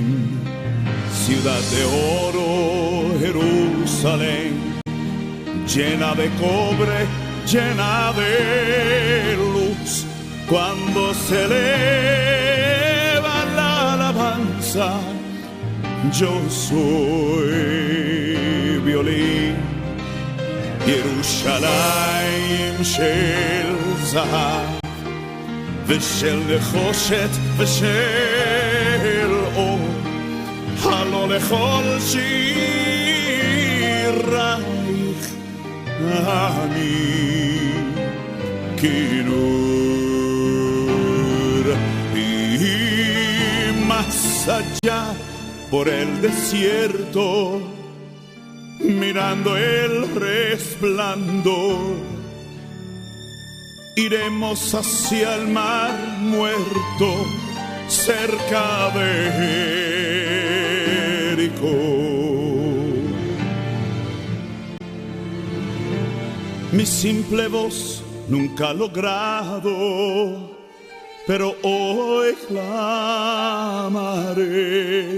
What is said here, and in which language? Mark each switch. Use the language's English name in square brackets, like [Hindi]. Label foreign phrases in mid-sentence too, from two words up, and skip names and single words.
[Spanish] Ciudad de oro, Jerusalén, llena de cobre, llena de luz. Cuando se eleva la alabanza, yo soy violín. [Hebrew] ירושלים של זהב, ושל נחושת, ושל אור. הלא לכל שירייך אני כינור. [Spanish] Y más allá por el desierto, mirando el resplandor, iremos hacia el mar muerto, cerca de mi simple voz nunca ha logrado, pero hoy clamaré.